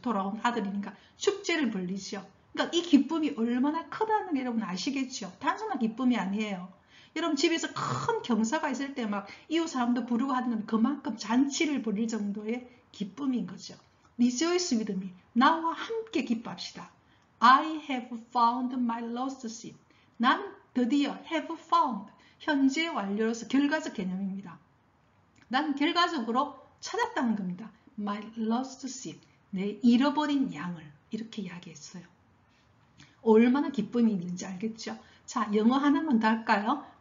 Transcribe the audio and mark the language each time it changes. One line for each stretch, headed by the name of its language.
Korean: 돌아온 아들이니까 축제를 벌리죠. 그러니까 이 기쁨이 얼마나 크다는 게 여러분 아시겠죠? 단순한 기쁨이 아니에요. 여러분 집에서 큰 경사가 있을 때 막 이웃 사람도 부르고 하는 건 그만큼 잔치를 벌일 정도의 기쁨인 거죠.
English: Rejoice with me.
Korean: 나와 함께 기뻐합시다.
English: I have found my lost sheep.
Korean: 나는 드디어 have found. 현재 완료로서 결과적 개념입니다. 나는 결과적으로 찾았다는 겁니다.
English: My lost sheep.
Korean: 내 잃어버린 양을. 이렇게 이야기했어요. 얼마나 기쁨이 있는지 알겠죠? 자, 영어 하나만 더 할까요?